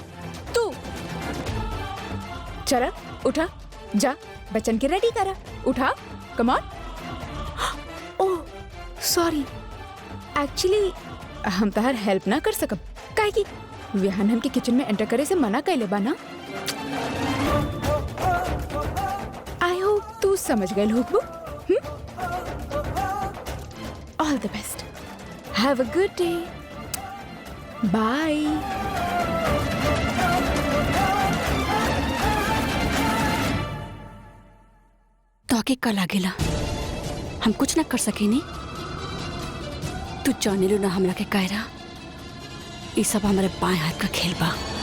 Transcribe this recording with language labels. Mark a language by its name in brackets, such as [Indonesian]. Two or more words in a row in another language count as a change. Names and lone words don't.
[Bhojpuri] तू चला उठा, जा बच्चन के रेडी करा, उठा, [English] come on. oh sorry, actually [Bhojpuri] हम तहर हेल्प ना कर सकब, काहे कि विहान हमके किचन में एंटर करे से मना कैले बा ना। [English] I hope [Bhojpuri] तू समझ गए होगबू। [English] all the best, have a good day, bye. [Bhojpuri] तो के का लागेला हम कुछ ना कर सके नी? तू जाने लो ना हमरा के कायरा, ये सब हमारे बाएं हाथ का खेल बा।